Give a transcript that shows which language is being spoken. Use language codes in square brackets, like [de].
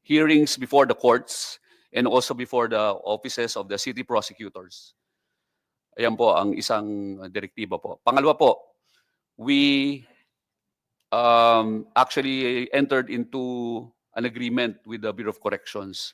[en] Hearings before the courts and also before the offices of the city prosecutors. [tl] Ayan po ang isang direktiba po. Pangalawa po, [en] we actually entered into an agreement with the Bureau of Corrections.